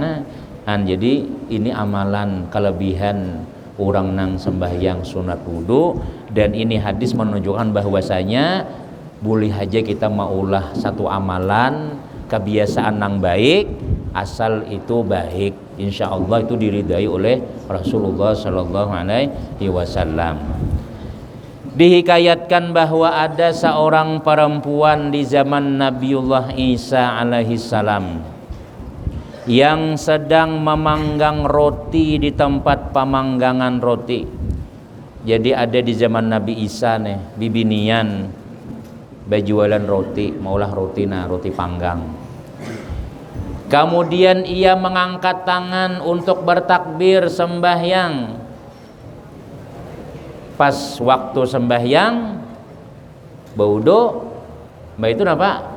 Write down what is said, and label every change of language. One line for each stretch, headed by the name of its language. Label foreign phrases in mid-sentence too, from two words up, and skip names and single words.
Banjar: Jadi ini amalan kelebihan orang nang sembahyang sunat wudu dan ini hadis menunjukkan bahwasanya boleh aja kita maulah satu amalan kebiasaan nang baik asal itu baik.
Arabic: Insya Allah
Indonesian: itu diridai oleh Rasulullah
Arabic: Sallallahu Alaihi Wasallam.
Indonesian: Dihikayatkan bahwa ada seorang perempuan di zaman Nabiullah Isa alaihissalam yang sedang memanggang roti di tempat pemanggangan roti.
Banjar: Jadi ada di zaman Nabi Isa nih, bibinian berjualan roti, maulah roti panggang.
Indonesian: Kemudian ia mengangkat tangan untuk bertakbir sembahyang.
Banjar: Pas waktu sembahyang, baudo Mbak itu apa?